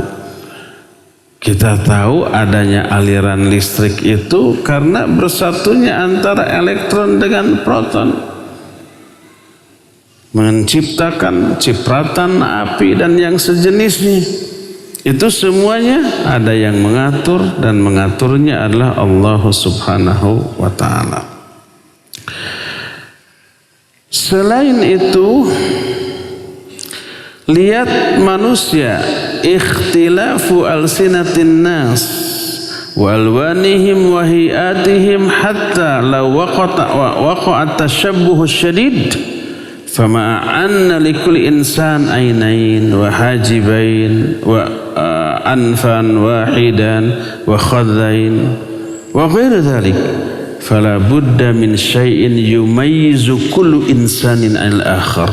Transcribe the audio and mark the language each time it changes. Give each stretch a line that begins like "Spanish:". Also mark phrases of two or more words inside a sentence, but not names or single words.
Indonesian: Kita tahu adanya aliran listrik itu karena bersatunya antara elektron dengan proton, menciptakan cipratan api dan yang sejenisnya. Itu semuanya ada yang mengatur, dan mengaturnya adalah Allah
Arabic: سبحانه وتعالى.
Indonesian: Selain itu, lihat manusia,
Arabic: اختلاف ألسنة الناس وألوانهم و وهيئاتهم حتى لو وقع تشابه شديد فما أن لكل إنسان عينين وحاجبين وأنفا واحدا وخدين وغير ذلك فلا بد من شيء يميز كل إنسان الآخر.